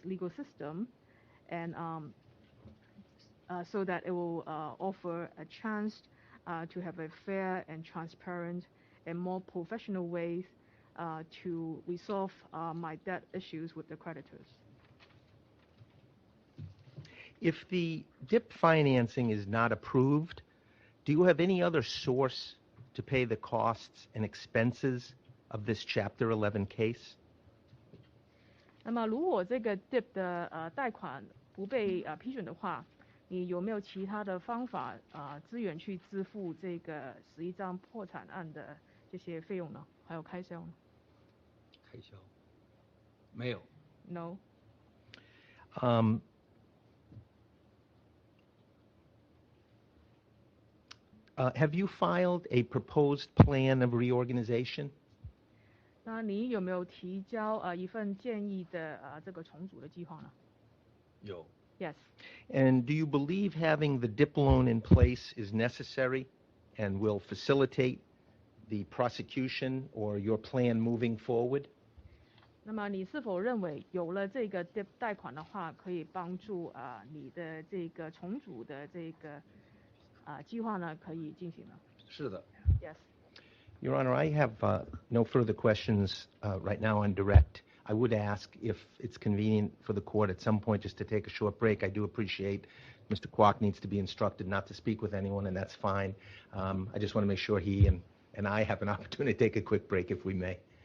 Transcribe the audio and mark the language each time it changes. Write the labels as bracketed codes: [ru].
[en] legal system, and so that it will offer a chance to have a fair and transparent and more professional ways to resolve my debt issues with the creditors. If the DIP financing is not approved, do you have any other source to pay the costs and expenses of this Chapter 11 case? [zh] 那么如果这个 DIP 的贷款不被批准的话，你有没有其他的方法资源去支付这个11张破产案的这些费用呢？还有开销呢？开销没有。 [en] No. Have you filed a proposed plan of reorganization? [zh] 那你有没有提交一份建议的这个重组的计划呢？有。 [en] Yes. And do you believe having the DIP loan in place is necessary and will facilitate the prosecution or your plan moving forward? [zh] 那么你是否认为有了这个 DIP 贷款的话，可以帮助你的这个重组的这个计划呢可以进行呢？是的。 [en] Yes. Your Honor, I have no further questions right now on direct. I would ask if it's convenient for the court at some point just to take a short break. I do appreciate Mr. Kwok needs to be instructed not to speak with anyone, and that's fine. I just want to make sure he and I have an opportunity to take a quick break if we may.